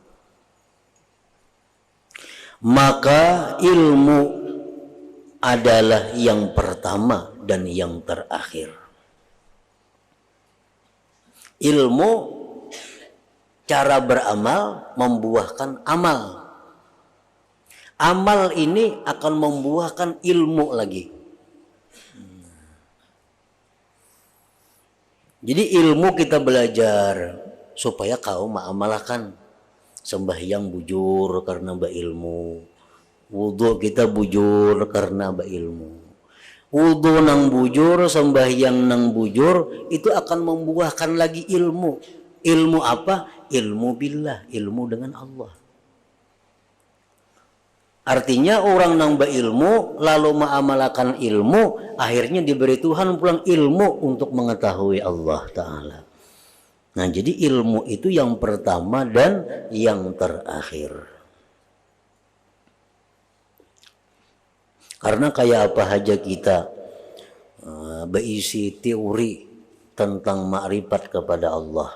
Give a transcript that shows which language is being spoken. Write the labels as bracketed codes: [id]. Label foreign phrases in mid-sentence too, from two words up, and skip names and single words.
[id] Maka ilmu adalah yang pertama dan yang terakhir. Ilmu cara beramal membuahkan amal. Amal ini akan membuahkan ilmu lagi. Jadi ilmu kita belajar supaya kau mengamalkan. [bjn] Sembahyang bujur karena berilmu. Wudu kita bujur karena berilmu. Wudu nang bujur, sembahyang nang bujur, itu akan membuahkan lagi ilmu. [id] Ilmu apa? [bjn] Ilmu billah, ilmu dengan Allah. Artinya orang nang berilmu lalu mengamalkan ilmu, akhirnya diberi Tuhan pulang ilmu untuk mengetahui [ar] الله تعالى. [id] Nah, jadi ilmu itu yang pertama dan yang terakhir. Karena kayak apa aja kita berisi teori tentang makrifat kepada Allah.